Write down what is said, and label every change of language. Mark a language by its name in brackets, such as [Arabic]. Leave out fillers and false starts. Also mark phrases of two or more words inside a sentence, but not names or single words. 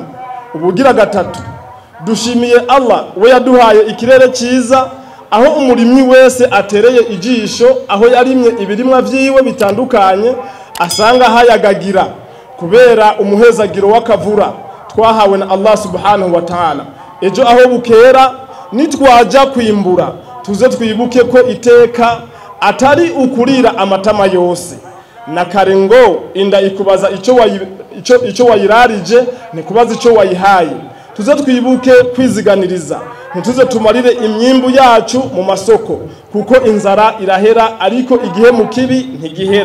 [Rundi] Ubugira gatatu, dushimiye Allah we yaduhaye ikirere cyiza, aho umurimyi wese atereye ijisho, aho yarimye ibirimwa vyiwe bitandukanye asanga hayagagira kubera umuhezagiro w'akavura twahawe na [Arabic] الله سبحانه وتعالى. [Rundi] Ejo aho bukera nitwaja kwimbura tuze twibuke ko iteka atari ukurira amatama yose, na kare ngo inda ikubaza icyo wayirarije ntikubaza icyo wayihaye. Tuze twibuke kwiziganiriza, ntituze tumarire imyimbu yacu mu masoko, kuko inzara irahera ariko igihe mu kibi ntigihera.